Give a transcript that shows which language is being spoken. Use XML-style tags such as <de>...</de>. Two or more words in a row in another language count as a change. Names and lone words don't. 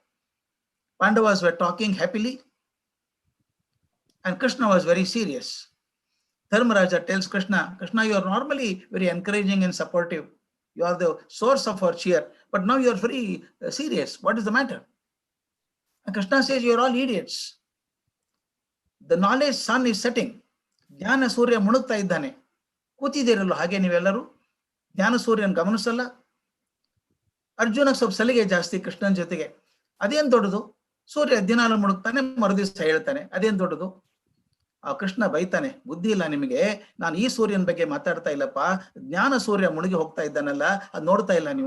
<en>Pandavas were talking happily and Krishna was very serious. Dharmaraja tells Krishna, Krishna, you are normally very encouraging and supportive. You are the source of our cheer, but now you are very serious. What is the matter? And Krishna says, you are all idiots. The knowledge sun is setting.</en> <kn>ಜ್ಞಾನ ಸೂರ್ಯ ಮುಳುಗ್ತಾ ಇದ್ದಾನೆ. ಕೂತಿದ್ದೀರಲ್ಲ ಹಾಗೆ ನೀವೆಲ್ಲರೂ ಜ್ಞಾನ ಸೂರ್ಯನ ಗಮನಿಸಲ್ಲ. ಅರ್ಜುನಕ್ಕೆ ಸ್ವಲ್ಪ ಸಲಿಗೆ ಜಾಸ್ತಿ ಕೃಷ್ಣನ ಜೊತೆಗೆ. ಅದೇನ್ ದೊಡ್ಡದು? ಸೂರ್ಯ ದಿನಾಲು ಮುಳುಗ್ತಾನೆ, ಮರುದಿವಸ ಹೇಳ್ತಾನೆ. ಅದೇನ್ ದೊಡ್ಡದು? ಆ ಕೃಷ್ಣ ಬೈತಾನೆ, ಬುದ್ಧಿ ಇಲ್ಲ ನಿಮಗೆ, ನಾನು ಈ ಸೂರ್ಯನ ಬಗ್ಗೆ ಮಾತಾಡ್ತಾ ಇಲ್ಲಪ್ಪ, ಜ್ಞಾನ ಸೂರ್ಯ ಮುಳುಗಿ ಹೋಗ್ತಾ ಇದ್ದಾನಲ್ಲ, ಅದು ನೋಡ್ತಾ ಇಲ್ಲ ನೀವು.</kn>